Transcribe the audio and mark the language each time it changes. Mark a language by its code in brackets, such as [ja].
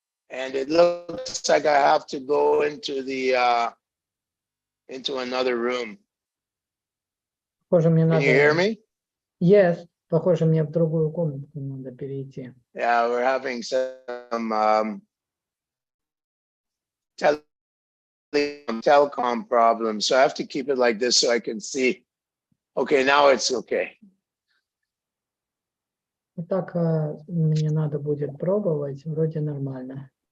[en] And it looks like I have to go into into another room. [ru] Похоже, мне [en] Can [ru] надо... [en] you hear me? Yes. [ru] Похоже, мне в другую комнату надо перейти. [en] Yeah, we're having some telecom problems, so I have to keep it like this so I can see. Okay, now it's okay. [ru] Так мне надо будет пробовать, вроде нормально.